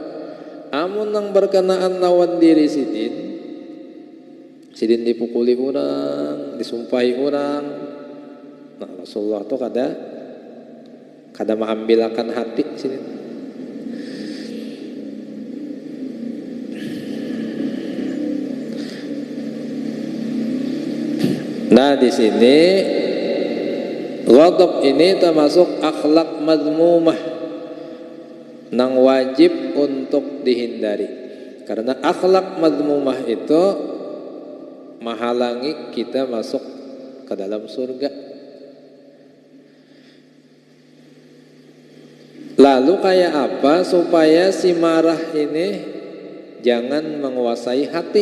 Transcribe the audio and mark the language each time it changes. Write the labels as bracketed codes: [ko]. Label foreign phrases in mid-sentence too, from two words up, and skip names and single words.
[bjn] Amun yang berkenaan lawan diri sidin dipukuli orang, disumpahi orang, Nah, Rasulullah tuh kada mengambilkan hati sini. [id] Nah, di sini ghadab ini termasuk akhlak mazmumah nang wajib untuk dihindari. Karena akhlak mazmumah itu menghalangi kita masuk ke dalam surga. Lalu kayak apa supaya si marah ini jangan menguasai hati?